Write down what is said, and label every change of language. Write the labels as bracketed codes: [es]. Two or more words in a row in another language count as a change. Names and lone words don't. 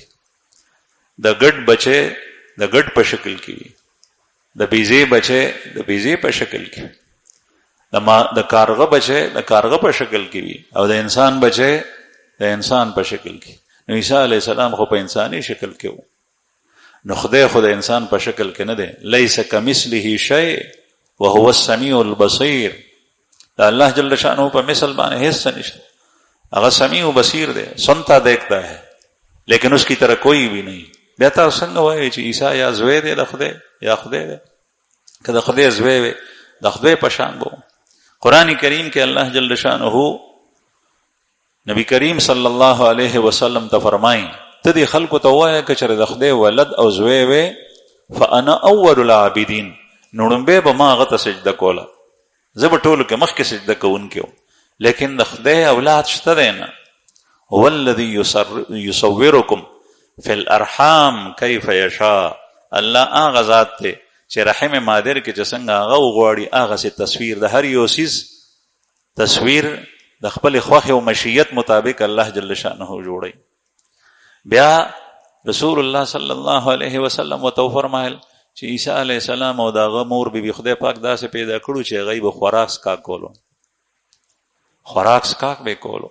[ps] د ګډ بچي د ګډ په شکل کې وي، د بیزې بچي د بیزې په شکل کې، د کارغه بچي د کارغه په شکل کې وي، او د انسان بچي د انسان په شکل کې. نو عیسی علیه السلام خو په انساني شکل کې وو، نو خدای خو د انسان په شکل کې نه دی. [ar] لیس کمثله شیء وهو السمیع البصیر. [ps] دا الله جل شانه په مثل باندې هیڅ نشته. هغه سمیع و بصیر دے، [ur] سنتا دیکھتا ہے لیکن اس کی طرح کوئی بھی نہیں. [ps] بیا تاسو څنګه وایي چې عیسی یا زوی دی د خدای یا خدای دی؟ که د خدای زوی وي د خدای په شان بو. قرآن کریم کې الله جل شانه نبی کریم صلی الله علیه وسلم ته فرمایي ته دې خلکو ته وایه که چېرې د خدای ولد او زوی وي [ar] فانا اول العابدین، [ps] نو لومبی به ما هغه ته سجده کوله، زه به ټولو کې مخکې سجده کوونکی وم. لیکن د خدای اولاد شته دی نه. [ar] هو الذي يصوركم في الارحام كيف يشاء. [ps] الله هغه ذات دی چې رحم مادر کې چې څنګه هغه وغواړي هغه سي تصویر د هر یو سیز تصویر د خپل خوښه او مشیت مطابق الله جل شانه جوړي. بیا رسول الله صلی الله علیه وسلم وتو فرمایل چې عیسی علیه السلام او دغه مور بی بی خدای پاک داسې پیدا کړو چې هغه به خوراک سکا کولو، خوراک سکاک به کولو.